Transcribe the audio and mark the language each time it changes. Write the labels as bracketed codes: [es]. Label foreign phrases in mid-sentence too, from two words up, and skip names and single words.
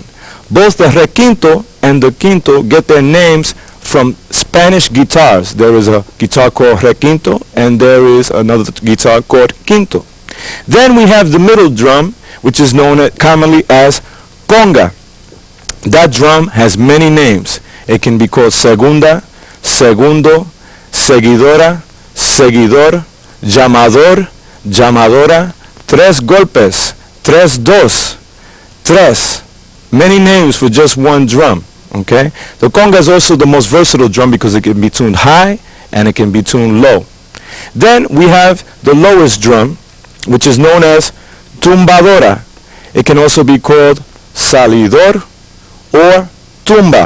[en] Both the requinto and the quinto get their names from Spanish guitars. There is a guitar called requinto and there is another guitar called quinto. Then we have the middle drum, which is known commonly as conga. That drum has many names. It can be called [es] segunda, segundo, seguidora, seguidor, llamador, llamadora, tres golpes, tres dos, tres. [en] Many names for just one drum, okay? The conga is also the most versatile drum because it can be tuned high and it can be tuned low. Then we have the lowest drum, which is known as tumbadora. It can also be called salidor or tumba.